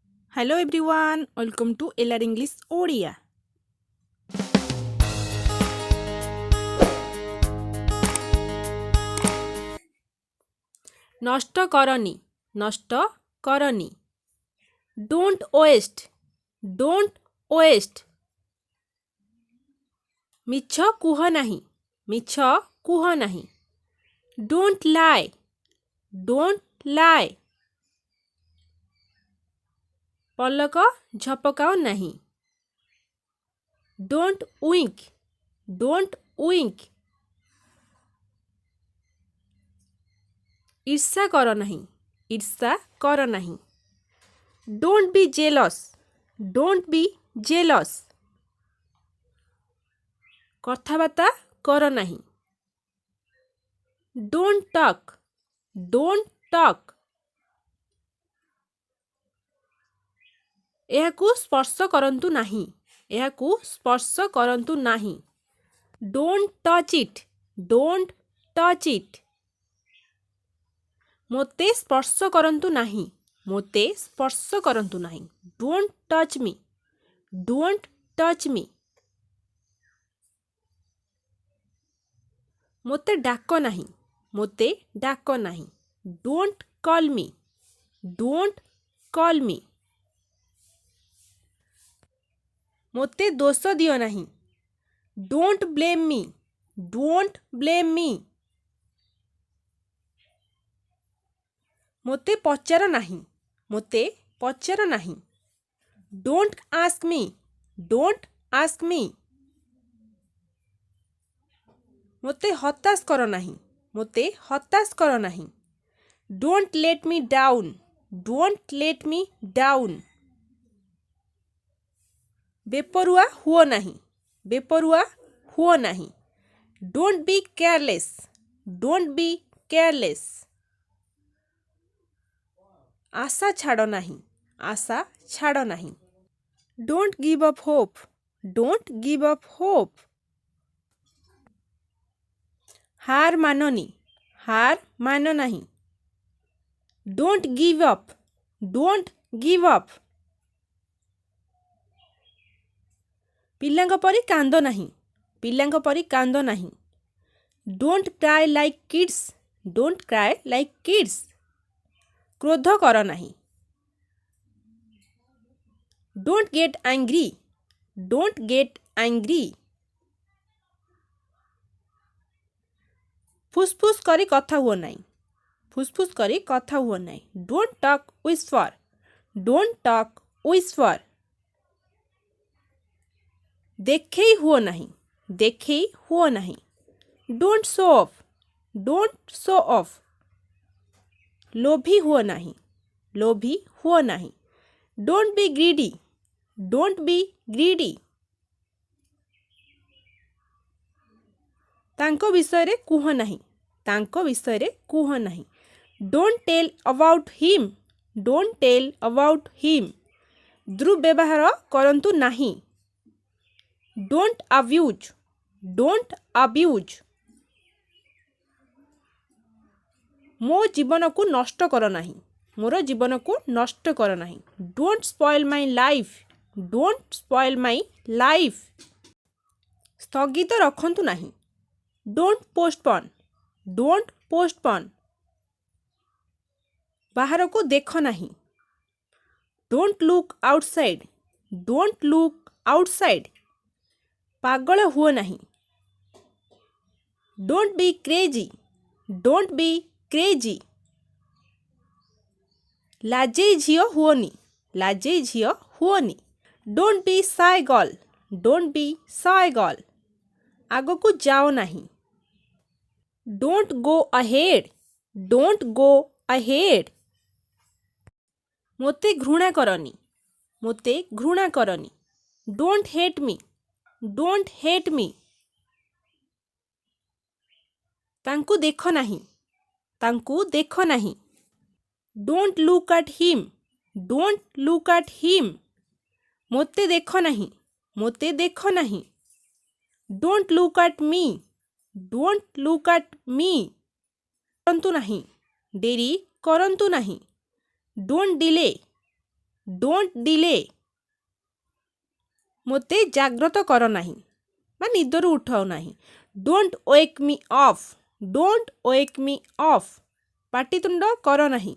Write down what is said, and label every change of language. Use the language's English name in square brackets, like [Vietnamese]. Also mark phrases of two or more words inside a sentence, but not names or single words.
[English] Hello everyone, welcome to LR English Odia. [Odia] ନଷ୍ଟ କରନି, ନଷ୍ଟ କରନି. [English] Don't waste, don't waste. [Odia] ମିଛ କୁହ ନାହିଁ, ମିଛ କୁହ ନାହିଁ. [English] Don't lie, don't lie. [Odia] ପଲକ ଝପକାଅ ନାହିଁ. [English] Don't wink, don't wink. [Odia] ଈର୍ଷା କର ନାହିଁ, ଈର୍ଷା କର ନାହିଁ. [English] Don't be jealous, don't be jealous. [Odia] କଥାବାର୍ତ୍ତା କର ନାହିଁ. [English] Don't talk, don't talk. [Odia] ଏହାକୁ ସ୍ପର୍ଶ କରନ୍ତୁ ନାହିଁ, ଏହାକୁ ସ୍ପର୍ଶ କରନ୍ତୁ ନାହିଁ. [English] Don't touch it, don't touch it. [Odia] ମୋତେ ସ୍ପର୍ଶ କରନ୍ତୁ ନାହିଁ, ମୋତେ ସ୍ପର୍ଶ କରନ୍ତୁ ନାହିଁ. [English] Don't touch me, don't touch me. [Odia] ମୋତେ ଡାକ ନାହିଁ, ମୋତେ ଡାକ ନାହିଁ. [English] Don't call me, don't call me. [Odia] ମୋତେ ଦୋଷ ଦିଅ ନାହିଁ. [English] Don't blame me, don't blame me. [Odia] ମୋତେ ପଚାର ନାହିଁ, ମୋତେ ପଚାର ନାହିଁ. [English] Don't ask me, don't ask me. [Odia] ମୋତେ ହତାଶ କର ନାହିଁ, ମୋତେ ହତାଶ କର ନାହିଁ. [English] Don't let me down, don't let me down. [Odia] ବେପରୁଆ ହୁଅ ନାହିଁ, ବେପରୁଆ ହୁଅ ନାହିଁ. [English] Don't be careless, don't be careless. [Odia] ଆଶା ଛାଡ଼ ନାହିଁ, ଆଶା ଛାଡ଼ ନାହିଁ. [English] Don't give up hope, don't give up hope. [Odia] ହାର ମାନନି, ହାର ମାନ ନାହିଁ. [English] Don't give up, don't give up. [Odia] ପିଲାଙ୍କ ପରି କାନ୍ଦ ନାହିଁ, ପିଲାଙ୍କ ପରି କାନ୍ଦ ନାହିଁ. [English] Don't cry like kids, don't cry like kids. [Odia] କ୍ରୋଧ କର ନାହିଁ. [English] Don't get angry, don't get angry. [Odia] ଫୁସଫୁସ କରି କଥା ହୁଅ ନାହିଁ, ଫୁସଫୁସ କରି କଥା ହୁଅ ନାହିଁ. [English] Don't talk whisper, don't talk whisper. [Odia] ଦେଖେଇ ହୁଅ ନାହିଁ, ଦେଖେଇ ହୁଅ ନାହିଁ. [English] Don't show off, don't show off. [Odia] ଲୋଭୀ ହୁଅ ନାହିଁ, ଲୋଭୀ ହୁଅ ନାହିଁ. [English] Don't be greedy, don't be greedy. [Odia] ତାଙ୍କ ବିଷୟରେ କୁହ ନାହିଁ, ତାଙ୍କ ବିଷୟରେ କୁହ ନାହିଁ. [English] Don't tell about him, don't tell about him. [Odia] ଦୁର୍ବ୍ୟବହାର କରନ୍ତୁ ନାହିଁ. [English] Don't abuse, don't abuse. [Odia] ମୋ ଜୀବନକୁ ନଷ୍ଟ କର ନାହିଁ, ମୋର ଜୀବନକୁ ନଷ୍ଟ କର ନାହିଁ. [English] Don't spoil my life, don't spoil my life. [Odia] ସ୍ଥଗିତ ରଖନ୍ତୁ ନାହିଁ. [English] Don't postpone, don't postpone. [Odia] ବାହାରକୁ ଦେଖ ନାହିଁ. [English] Don't look outside, don't look outside. [Odia] ପାଗଳ ହୁଅ ନାହିଁ. [English] Don't be crazy, don't be crazy. [Odia] ଲାଜେଇ ଝିଅ ହୁଅନି, ଲାଜେଇ ଝିଅ ହୁଅନି. [English] Don't be shy girl, don't be shy girl. [Odia] ଆଗକୁ ଯାଅ ନାହିଁ. [English] Don't go ahead, don't go ahead. [Odia] ମୋତେ ଘୃଣା କରନି, ମୋତେ ଘୃଣା କରନି. [English] Don't hate me, don't hate me. [Odia] ତାଙ୍କୁ ଦେଖ ନାହିଁ, ତାଙ୍କୁ ଦେଖ ନାହିଁ. [English] Don't look at him, don't look at him. [Odia] ମୋତେ ଦେଖ ନାହିଁ, ମୋତେ ଦେଖ ନାହିଁ. [English] Don't look at me, don't look at me. [Odia] କରନ୍ତୁ ନାହିଁ, ଡେରି କରନ୍ତୁ ନାହିଁ. [English] Don't delay, don't delay [Odia] ମୋତେ ଜାଗ୍ରତ କର ନାହିଁ ବା ନିଦରୁ ଉଠାଉ ନାହିଁ। [English] don't wake me off don't wake me off [Odia] ପାଟିତୁଣ୍ଡ କର ନାହିଁ।